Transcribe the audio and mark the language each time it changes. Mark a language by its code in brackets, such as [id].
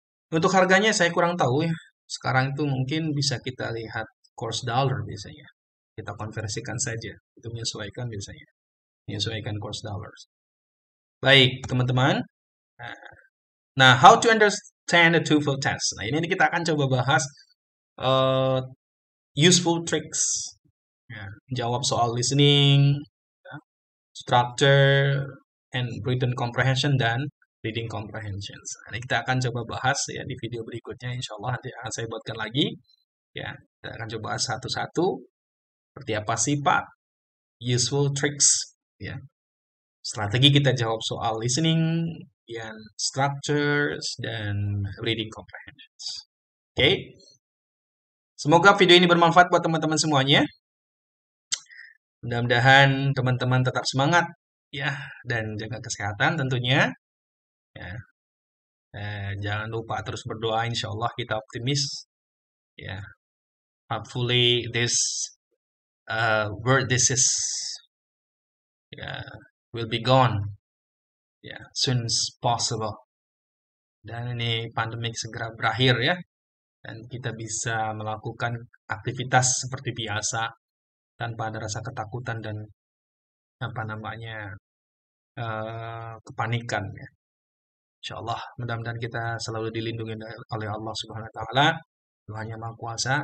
[id] Untuk harganya saya kurang tahu ya. Sekarang itu mungkin bisa kita lihat course dollar biasanya. Kita konversikan saja, itu menyesuaikan biasanya. Menyesuaikan course dollars. Baik, teman-teman. [en] Nah, how to understand a TOEFL test. [id] Nah, ini kita akan coba bahas useful tricks. Ya, jawab soal listening, ya, structure, and written comprehension, dan reading comprehension. Nah, ini kita akan coba bahas ya di video berikutnya. Insya Allah nanti akan saya buatkan lagi. Ya, kita akan coba bahas satu-satu. Seperti apa sifat useful tricks. Ya, strategi kita jawab soal listening, dan structures, dan reading comprehensions. Oke. Semoga video ini bermanfaat buat teman-teman semuanya. Mudah-mudahan teman-teman tetap semangat ya dan jaga kesehatan tentunya. Ya. Jangan lupa terus berdoa, insya Allah kita optimis. Ya. [en] Hopefully this world disease will be gone soon as possible. [id] Dan ini pandemik segera berakhir ya. Dan kita bisa melakukan aktivitas seperti biasa tanpa ada rasa ketakutan dan apa namanya kepanikan ya. Insya Allah mudah-mudahan kita selalu dilindungi oleh Allah Subhanahu Wa Taala. Tuhan yang Maha Kuasa.